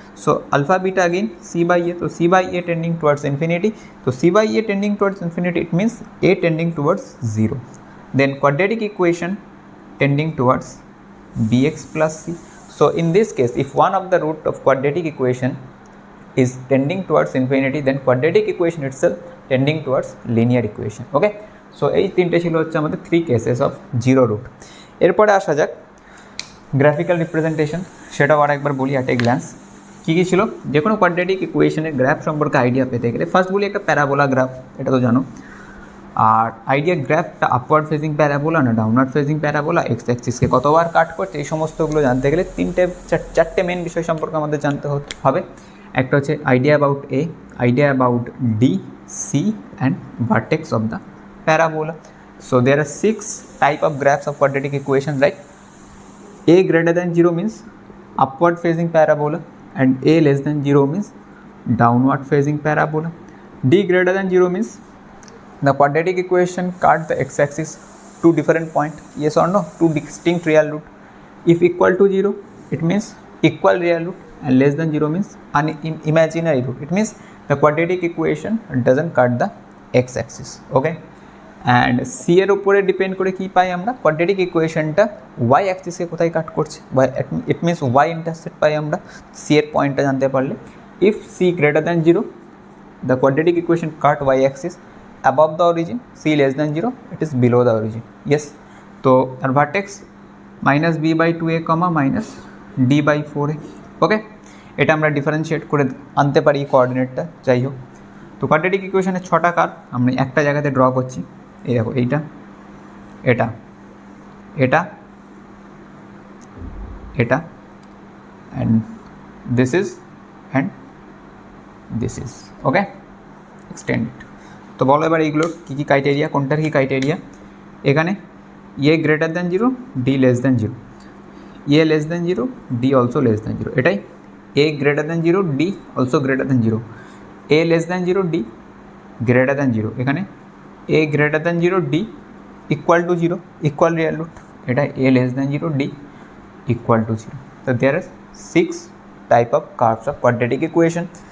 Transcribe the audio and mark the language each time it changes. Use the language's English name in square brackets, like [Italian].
[English] So alpha beta again c by a, so c by a tending towards infinity, so c by a tending towards infinity, it means a tending towards 0. Then quadratic equation tending towards bx plus c. So in this case if one of the root of quadratic equation is tending towards infinity, then quadratic equation itself tending towards linear equation, okay. [Bangla] So এই তিনটে ছিল হচ্ছে আমাদের [English] 3 cases of zero root. [Bangla] এরপরে আসা যাক graphical representation, সেটাও আর একবার বলি অ্যাট এ গ্ল্যান্স কী কী ছিল। যে কোনো কোয়াড্রেটিক ইকুয়েশনের গ্রাফ সম্পর্কে আইডিয়া পেতে গেলে ফার্স্ট বলি একটা প্যারাবোলা গ্রাফ, এটা তো জানো। আর আইডিয়া গ্রাফটা আপওয়ার্ড ফেজিং প্যারাবোলা না ডাউনওয়ার্ড ফেজিং প্যারাবোলা, এক্স অ্যাক্সিসকে কতবার কাট করছে, এই সমস্তগুলো জানতে গেলে চারটে মেন বিষয় সম্পর্কে আমাদের জানতে হবে। [English] একটা হচ্ছে idea about a, idea about d, c and vertex of the parabola. So there are 6 type of graphs of quadratic equation, right? a greater than 0 means upward facing parabola and a less than 0 means downward facing parabola. d greater than 0 means the quadratic equation cut the x-axis two different point, yes or no, two distinct real root. If equal to 0 it means equal real root, and less than 0 means an imaginary root, it means the quadratic equation doesn't cut the x-axis, okay. [Bangla] And c এর উপরে depend করে কি পাই আমরা, quadratic ইকুয়েশনটা y অ্যাক্সিসে কোথায় কাট করছে, [English] it means y intersect [Bangla] পাই আমরা c এর পয়েন্টটা জানতে পারলে। [English] If c greater than 0 the quadratic equation cut y axis above the origin, c less than 0 it is below the origin, yes. তো আর vertex minus b by 2a comma minus d by 4a, okay. [Bangla] এটা আমরা differentiate করে আনতে পারি কোঅর্ডিনেটটা, যাই হোক। তো quadratic ইকুয়েশনের 6টা কার্ভ আমরা একটা জায়গাতে ড্র করছি, এই দেখো এইটা, এটা, এটা, এটা, [English] and this is and this is, [Bangla] okay. Extend. তো বলো এবার এইগুলোর কী কী ক্রাইটেরিয়া, [English] কোনটার কী ক্রাইটেরিয়া। এখানে a greater than 0, d less than 0, a less than 0, d also less than 0, এটাই। a greater than 0, d also greater than 0, a less than 0, d greater than 0, এখানে a greater than 0, d equal to 0, equal real root, এটা a less than 0, d equal to 0. So there are 6 type of curves of quadratic equation.